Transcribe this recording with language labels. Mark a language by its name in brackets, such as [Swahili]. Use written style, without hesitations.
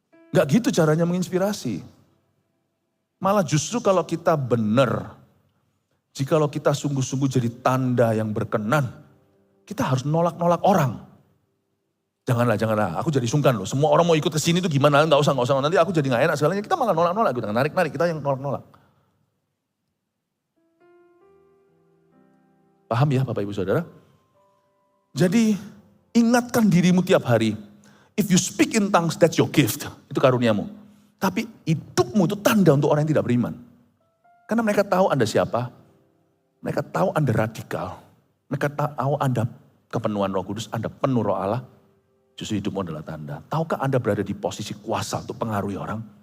[Indonesian] Nggak gitu caranya menginspirasi. Malah justru kalau kita benar, jikalau kita sungguh-sungguh jadi tanda yang berkenan, kita harus nolak-nolak orang. Janganlah. Aku jadi sungkan loh. Semua orang mau ikut ke sini tuh gimana? Nggak usah. Nanti aku jadi nggak enak segalanya. Kita malah nolak-nolak. Kita narik-narik. Kita yang nolak-nolak. Paham ya Bapak Ibu Saudara? Jadi ingatkan dirimu tiap hari. [English] If you speak in tongues, that's your gift. [Indonesian] Itu karuniamu. Tapi hidupmu itu tanda untuk orang yang tidak beriman. Karena mereka tahu Anda siapa. Mereka tahu Anda radikal. Mereka tahu Anda kepenuhan Roh Kudus, Anda penuh Roh Allah. Justru hidupmu adalah tanda. Tahukah Anda berada di posisi kuasa untuk pengaruhi orang?